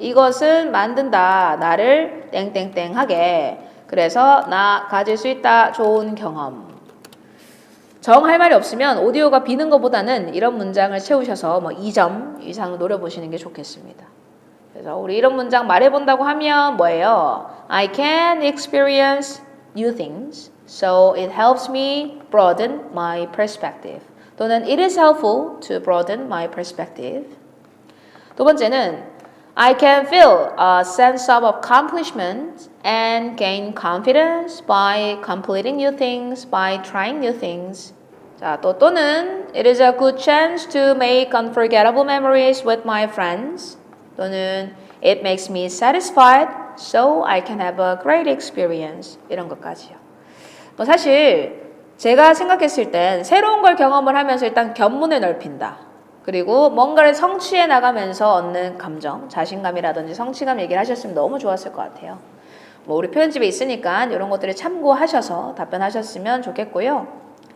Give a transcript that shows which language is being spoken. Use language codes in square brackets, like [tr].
[ko] 이것은 만든다. 나를 땡땡땡하게. 그래서 나 가질 수 있다. 좋은 경험. 정할 말이 없으면 오디오가 비는 것보다는 이런 문장을 채우셔서 뭐 2점 이상 노려보시는 게 좋겠습니다. 그래서 우리 이런 문장 말해본다고 하면 뭐예요? [en] I can experience new things, so it helps me broaden my perspective. [ko] 또는 [en] it is helpful to broaden my perspective. [ko] 두 번째는 [en] I can feel a sense of accomplishment and gain confidence by completing new things, by trying new things. 자, [ko] 자, 또는 [en] it is a good chance to make unforgettable memories with my friends. [ko] 또는 [en] it makes me satisfied so I can have a great experience. [ko] 이런 것까지요. 뭐 사실 제가 생각했을 땐 새로운 걸 경험을 하면서 일단 견문을 넓힌다. 그리고 뭔가를 성취해 나가면서 얻는 감정, 자신감이라든지 성취감 얘기를 하셨으면 너무 좋았을 것 같아요. 뭐 우리 표현집에 있으니까 이런 것들을 참고하셔서 답변하셨으면 좋겠고요.